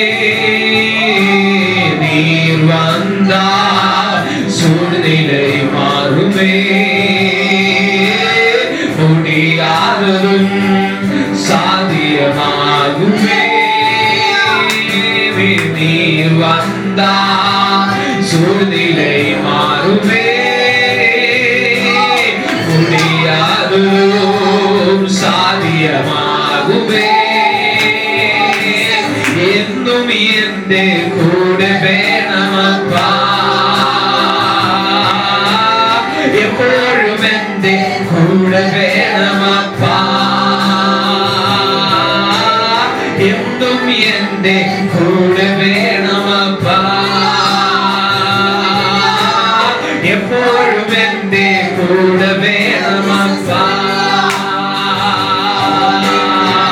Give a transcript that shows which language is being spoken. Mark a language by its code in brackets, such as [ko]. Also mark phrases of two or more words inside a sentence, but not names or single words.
[ta] நீர் வந்தால் சூழ்நிலை மாறுமே, முடியாததும் சாத்தியமாகுமே. நீர் வந்தால் சூழ்நிலை மாறுமே, முடியாததும் சாத்தியமாகுமே. [ml] എന്നും എന്റെ കൂടെ വേണമപ്പാ, എപ്പോഴും എന്റെ കൂടെ വേണമപ്പാ. എന്നും എന്റെ കൂടെ വേണമപ്പാ, എപ്പോഴും എന്റെ കൂടെ വേണമപ്പാ.